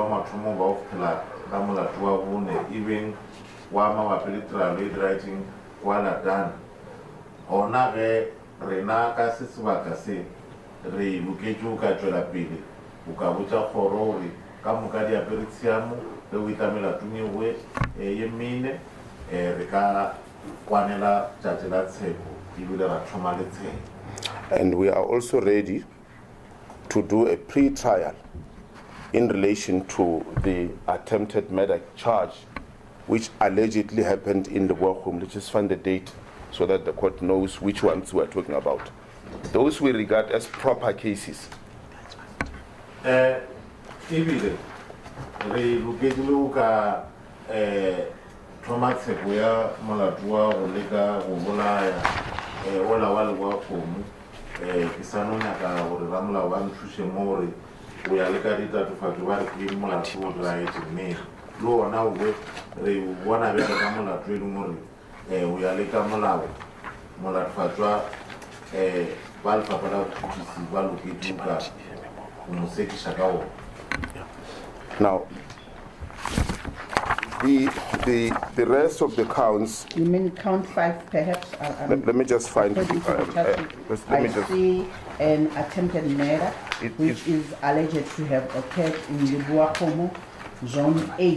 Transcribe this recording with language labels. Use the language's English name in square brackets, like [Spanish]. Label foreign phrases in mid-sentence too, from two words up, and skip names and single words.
[Northern Sotho] wa mathomo ba go fitlhela ka molato wa bone e beng wa mabapi le tiralo e diragetseng kwa Ladana gona ge rena ka se sebaka se re loketse o ka tšwela pele o ka botša kgoro gore ka moka di apere tshiamo le o itlamela tungengwe ye mene re ka kwanela tšatši la tsheko ebile ra thoma le tsheko. [English] And we are also ready to do a pre-trial in relation to the attempted murder charge which allegedly happened in the workroom. Let's just find the date so that the court knows which ones we're talking about. Those we regard as proper cases. [Northern Sotho] Ebile re loketse le o ka thoma tsheko ya molato wa go leka go bolaya ola wa lewa kgomo ke sa no nyaka gore ramolao ba nthuše mo gore o ya le ka ditatofatso ba re ke molato o diragetse mme le ona o re bona bjale ka molato e leng gore o ya le ka molao molatofatšwa ba lefapha la botšhotšhisi ba loketse o ka mo sekiša ka ona. [English] Now, the rest of the counts. You mean count 5 perhaps? Let me just find. Let me just see an attempted murder, which is alleged to have occurred in Libuakomo, Zone 8.